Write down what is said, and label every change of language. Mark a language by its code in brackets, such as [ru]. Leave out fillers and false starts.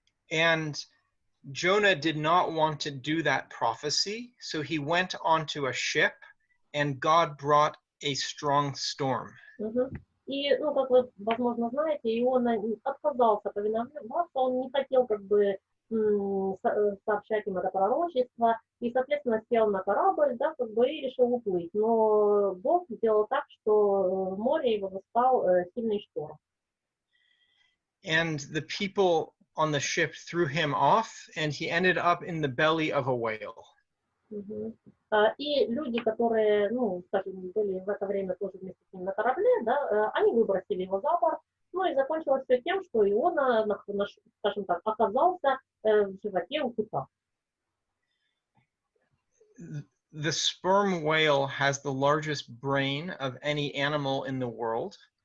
[en] And Jonah did not want to do that prophecy, so he went onto a ship, and God brought a strong storm. [ru] И, как вы, возможно, знаете, Иона отказался повиноваться, он не хотел, как бы, сообщать им это пророчество, и, соответственно, сел на корабль, да, как бы, и решил уплыть. Но Бог сделал так, что в море его застал сильный шторм. [en] And the people on the ship threw him off, and he ended up in the belly of a whale. [ru] И люди, которые, скажем, были в это время тоже вместе с ним на корабле, да, они выбросили его за борт, и закончилось все тем, что Иона, скажем так, оказался в животе у кита. [en] The sperm whale has the largest brain of any animal in the world.